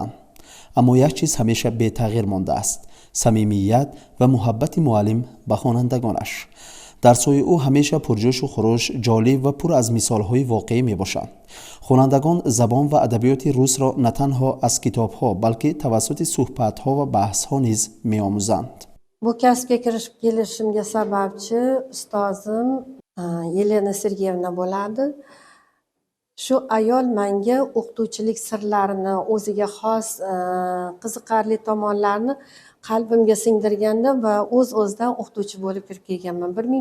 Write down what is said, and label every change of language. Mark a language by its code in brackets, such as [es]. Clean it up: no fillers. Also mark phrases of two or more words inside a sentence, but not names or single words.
[fa] اما یک چیز همیشه به تغییر مانده است: صمیمیت و محبت معلم به خوانندگانش. درس‌های او همیشه پرجوش و خروش، جالب و پر از مثال‌های واقعی میباشد. خوانندگان زبان و ادبیات روس را نه تنها از کتاب‌ها بلکه توسط صحبت‌ها و بحث‌ها نیز می‌آموزند. [uz] Bu kasbga kirishib kelishimga sababchi ustozim Yelena Sergeyevna bo'ladi. Shu ayol menga o'qituvchilik sirlarini, o'ziga xos qiziqarli tomonlarini qalbimga singdirganda va o'z-o'zidan o'qituvchi bo'lib kirib kelganman.